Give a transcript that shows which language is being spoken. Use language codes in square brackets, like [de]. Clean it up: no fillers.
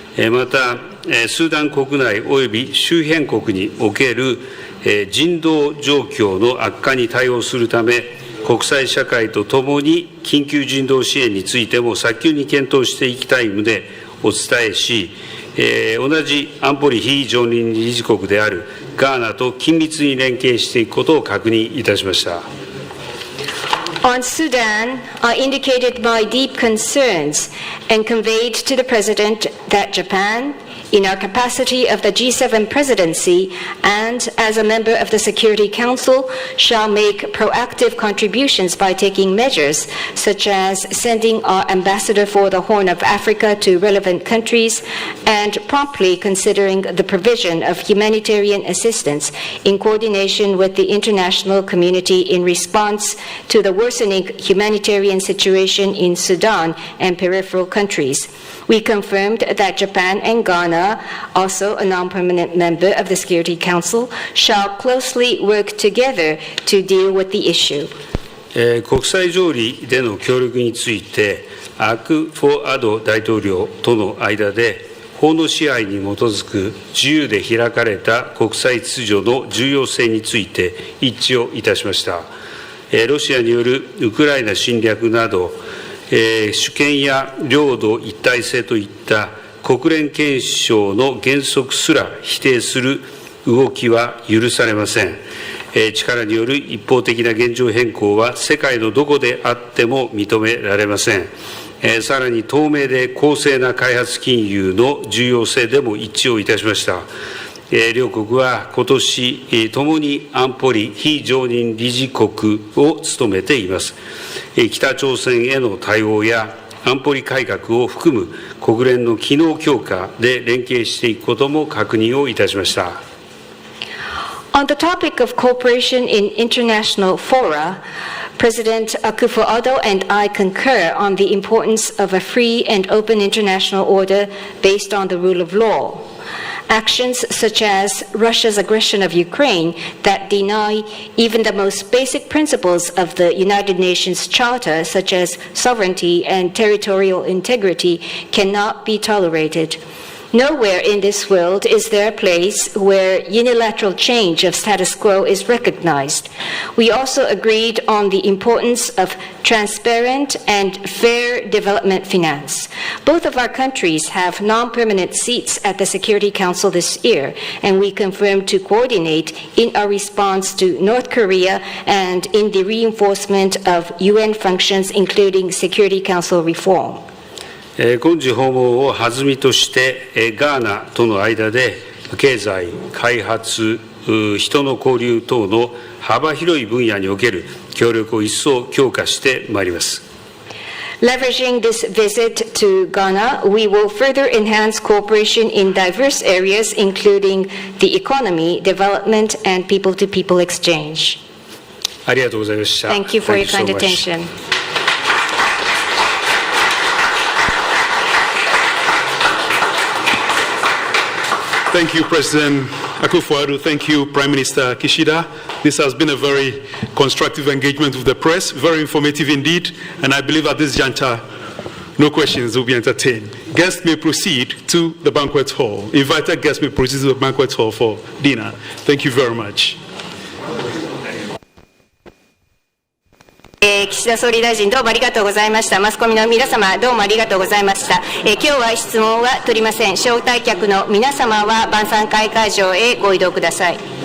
[ja] また、スーダン国内及び周辺国における人道状況の悪化に対応するため、国際社会とともに緊急人道支援についても早急に検討していきたい旨お伝えし、同じ安保理非常任理事国であるガーナと緊密に連携していくことを確認いたしました。 [en] On Sudan, I indicated my deep concerns and conveyed to the President that Japan, in our capacity of the G7 presidency and as a member of the Security Council, shall make proactive contributions by taking measures such as sending our ambassador for the Horn of Africa to relevant countries and promptly considering the provision of humanitarian assistance in coordination with the international community in response to the worsening humanitarian situation in Sudan and peripheral countries. We confirmed that Japan and Ghana, also a non-permanent member of the Security Council, shall closely work together to deal with the issue. [ja] 国際条理での協力について、アクフォアド大統領との間で、法の支配に基づく自由で開かれた国際秩序の重要性について一致をいたしました。ロシアによるウクライナ侵略など、主権や領土一体性といった国連憲章の原則すら否定する動きは許されません。力による一方的な現状変更は世界のどこであっても認められません。さらに透明で公正な開発金融の重要性でも一致をいたしました。両国は今年ともに安保理非常任理事国を務めています。北朝鮮への対応や安保理改革を含む国連の機能強化で連携していくことも確認をいたしました。 [en] On the topic of cooperation in international fora, President Akufo-Addo and I concur on the importance of a free and open international order based on the rule of law. Actions such as Russia's aggression of Ukraine that deny even the most basic principles of the United Nations Charter, such as sovereignty and territorial integrity, cannot be tolerated. Nowhere in this world is there a place where unilateral change of status quo is recognized. We also agreed on the importance of transparent and fair development finance. Both of our countries have non-permanent seats at the Security Council this year, and we confirmed to coordinate in our response to North Korea and in the reinforcement of UN functions, including Security Council reform. [ja] 今次訪問を弾みとして、ガーナとの間で経済、開発、人の交流等の幅広い分野における協力を一層強化してまいります。 [en] Leveraging this visit to Ghana, we will further enhance cooperation in diverse areas, including the economy, development, and people-to-people exchange. [ja] ありがとうございました。 [en] Thank you for your kind attention. Thank you, President Akufo-Addo. Thank you, Prime Minister Kishida. This has been a very constructive engagement with the press, very informative indeed, and I believe at this juncture, no questions will be entertained. Guests may proceed to the banquet hall. Invited guests may proceed to the banquet hall for dinner. Thank you very much. [ja] 岸田総理大臣どうもありがとうございました。マスコミの皆様どうもありがとうございました。今日は質問は取りません。招待客の皆様は晩餐会会場へご移動ください。